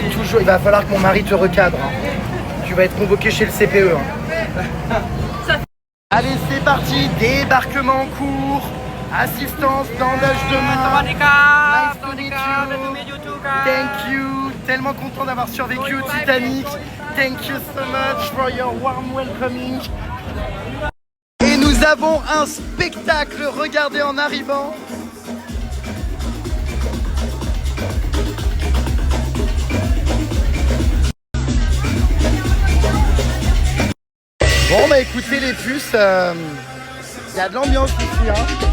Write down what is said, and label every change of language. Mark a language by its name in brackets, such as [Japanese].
[French] Toujours, il va falloir que mon mari te recadre. Hein. Tu vas être convoqué chez le CPE. Hein. Allez, c'est parti. Débarquement en cours. Assistance d'embauche demain. [English] Nice to meet you. Thank you. [French] Tellement content d'avoir survécu au Titanic. [English] Thank you so much for your warm welcoming. [French] Et nous avons un spectacle. Regardez en arrivant. Bon bah écoutez les puces, y a de l'ambiance ici hein.